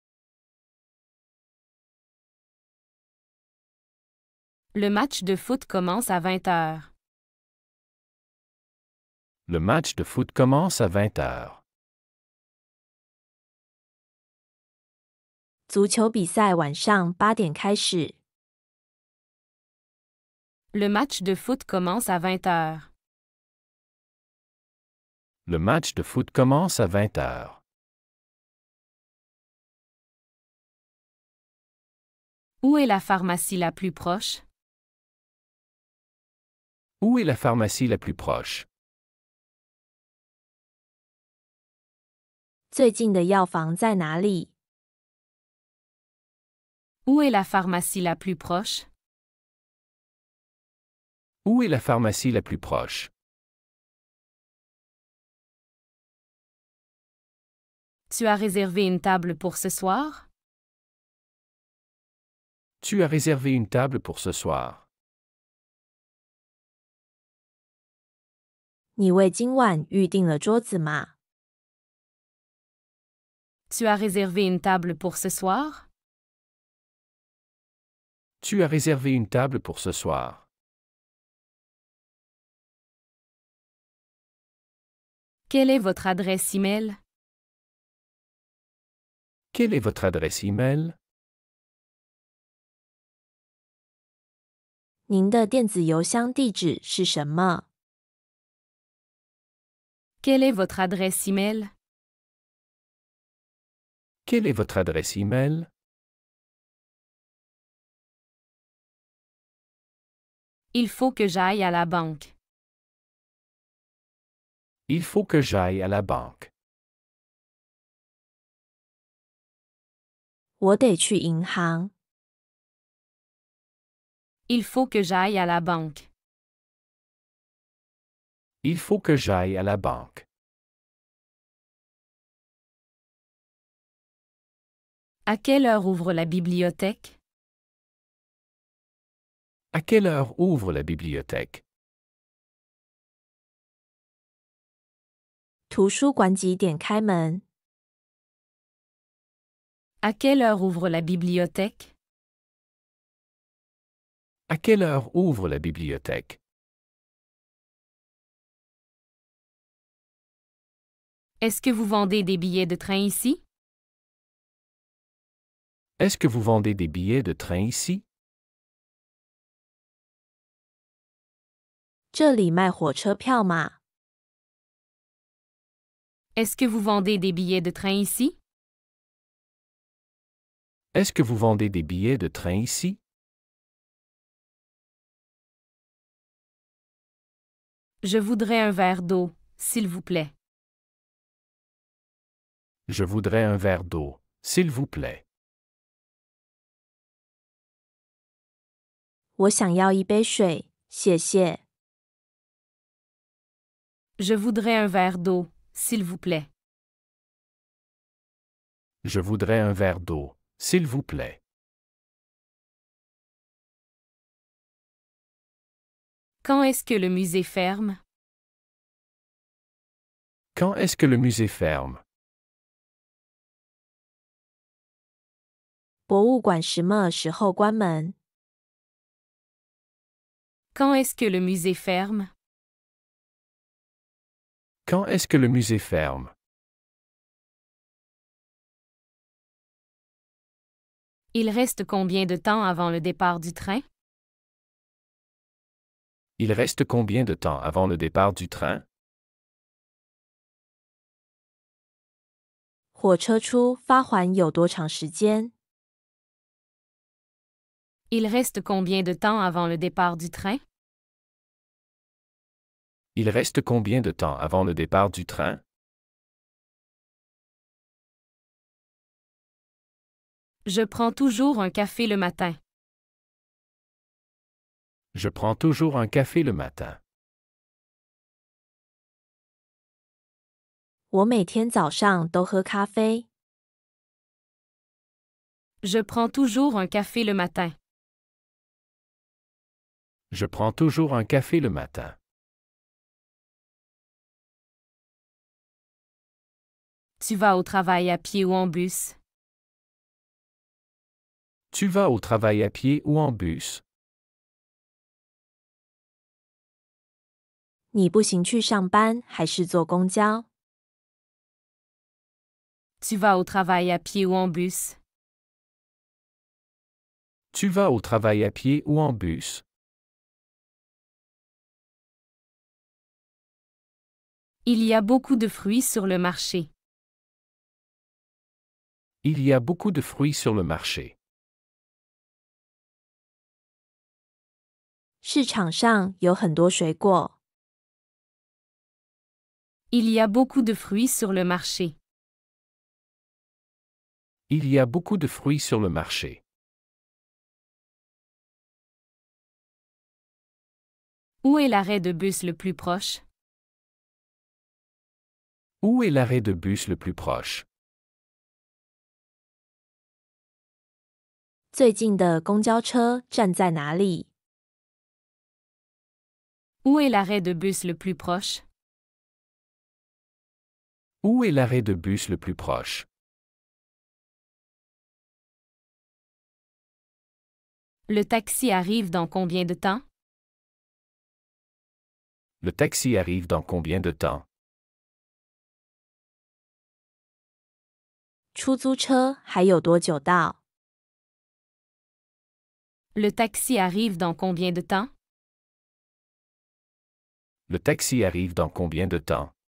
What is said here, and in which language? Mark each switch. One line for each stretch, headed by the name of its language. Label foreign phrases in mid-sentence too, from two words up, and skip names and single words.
French: Le match de foot commence à 20 heures. Le match de foot commence à 20 heures.
Chinese: 足球比赛晚上8点开始。
French: Le match de foot commence à 20 heures. Le match de foot commence à 20 heures. Où est la pharmacie la plus proche? Où est la pharmacie la plus proche?
Chinese: 最近的药房在哪里？
French: Où est la pharmacie la plus proche? Où est la pharmacie la plus proche? Tu as réservé une table pour ce soir? Tu as réservé une table pour ce soir.
Chinese: 你为今晚预订了桌子吗？
French: Tu as réservé une table pour ce soir? Tu as réservé une table pour ce soir. Quelle est votre adresse e-mail? Quelle est votre adresse e-mail?
Chinese: 您的电子邮箱地址是什么？
French: Quelle est votre adresse e-mail? Quelle est votre adresse e-mail? Il faut que j'aille à la banque. Il faut que j'aille à la banque.
Chinese: 我得去银行。
French: Il faut que j'aille à la banque. Il faut que j'aille à la banque. À quelle heure ouvre la bibliothèque? À quelle heure ouvre la bibliothèque?
Chinese: 图书馆几点开门？
French: À quelle heure ouvre la bibliothèque? À quelle heure ouvre la bibliothèque? Est-ce que vous vendez des billets de train ici? Est-ce que vous vendez des billets de train ici?
Chinese: 这里卖火车票吗？
French: Est-ce que vous vendez des billets de train ici? Est-ce que vous vendez des billets de train ici? Je voudrais un verre d'eau, s'il vous plaît. Je voudrais un verre d'eau, s'il vous plaît.
Chinese: 我想要一杯水，谢谢。
French: Je voudrais un verre d'eau, s'il vous plaît. Je voudrais un verre d'eau, s'il vous plaît. Quand est-ce que le musée ferme? Quand est-ce que le musée ferme?
Chinese: 博物馆什么时候关门？
French: Quand est-ce que le musée ferme? Quand est-ce que le musée ferme? Il reste combien de temps avant le départ du train? Il reste combien de temps avant le départ du train?
Chinese: 火车出发还有多长时间？
French: Il reste combien de temps avant le départ du train? Il reste combien de temps avant le départ du train? Je prends toujours un café le matin. Je prends toujours un café le matin.
Chinese: 我每天早上都喝咖啡。
French: Je prends toujours un café le matin. Je prends toujours un café le matin. Tu vas au travail à pied ou en bus? Tu vas au travail à pied ou en bus?
Chinese: 你步行去上班还是坐公交？
French: Tu vas au travail à pied ou en bus? Tu vas au travail à pied ou en bus? Il y a beaucoup de fruits sur le marché. Il y a beaucoup de fruits sur le marché.
Chinese: 市场上有很多水果。
French: Il y a beaucoup de fruits sur le marché. Il y a beaucoup de fruits sur le marché. Où est l'arrêt de bus le plus proche? Où est l'arrêt de bus le plus proche?
Chinese: 最近的公交车站在哪里？
French: Où est l'arrêt de bus le plus proche? Où est l'arrêt de bus le plus proche? Le taxi arrive dans combien de temps? Le taxi arrive dans combien de temps?
Chinese: 出租车还有多久到？
French: Le taxi arrive dans combien de temps? Le taxi arrive dans combien de temps?